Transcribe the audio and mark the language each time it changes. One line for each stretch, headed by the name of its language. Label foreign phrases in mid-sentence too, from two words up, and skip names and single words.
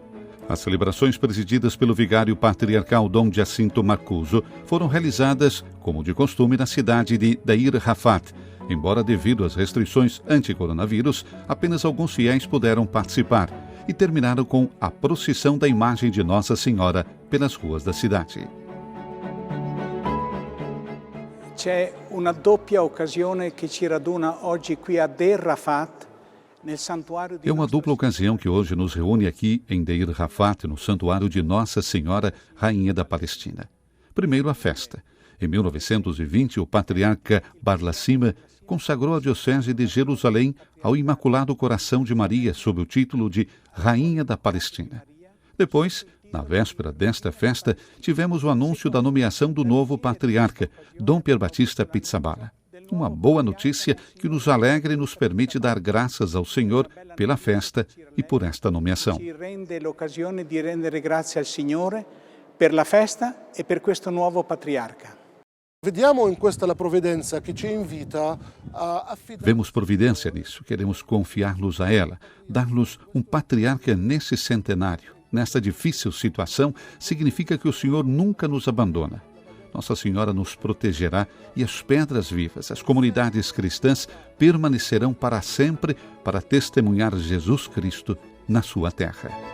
Portuguese: As celebrações presididas pelo vigário patriarcal Dom Jacinto Marcuso foram realizadas, como de costume, na cidade de Deir Rafat. Embora devido às restrições anti-coronavírus, apenas alguns fiéis puderam participar e terminaram com a procissão da imagem de Nossa Senhora pelas ruas da cidade.
Italian: C'è una doppia occasione che ci raduna oggi qui a Deir Rafat.
Portuguese: É uma dupla ocasião que hoje nos reúne aqui em Deir Rafat, no santuário de Nossa Senhora, Rainha da Palestina. Primeiro, a festa. Em 1920, o patriarca Barlassima consagrou a diocese de Jerusalém ao Imaculado Coração de Maria sob o título de Rainha da Palestina. Depois, na véspera desta festa, tivemos o anúncio da nomeação do novo patriarca, Dom Pierbattista Pizzaballa. Uma boa notícia que nos alegra e nos permite dar graças ao Senhor pela festa e por esta nomeação.
Italian: Ci rende l'occasione di rendere grazie al Signore per la festa e per questo nuovo patriarca.
Portuguese: Vemos providência nisso, queremos confiar-nos a ela, dar-nos um patriarca nesse centenário. Nesta difícil situação, significa que o Senhor nunca nos abandona. Nossa Senhora nos protegerá e as pedras vivas, as comunidades cristãs, permanecerão para sempre para testemunhar Jesus Cristo na sua terra.